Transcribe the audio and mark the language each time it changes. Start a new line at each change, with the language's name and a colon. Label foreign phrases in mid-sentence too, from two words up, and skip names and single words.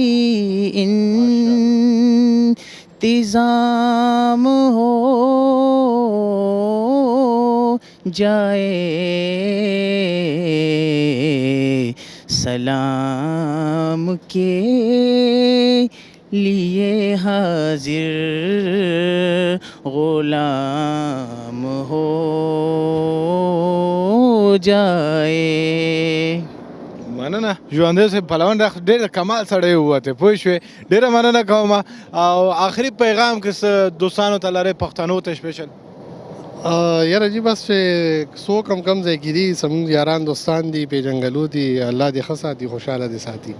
Urdu: انتظام ہو جائے سلام کے لیے حاضر غلام ہو جائے.
Pashto: مننه ژوندی صاحب پلوان ډېر د کمال سړی ووته پوه شوې ډېره مننه کوم او آخري پیغام که څه دوستانو ته لرې پښتنو ته سپیشل یاره جی بس چې څوک هم کم ځای کې دي زموږ یاران دوستان دي پیژنګلو دي الله دې ښه ساتي خوشحاله دې ساتي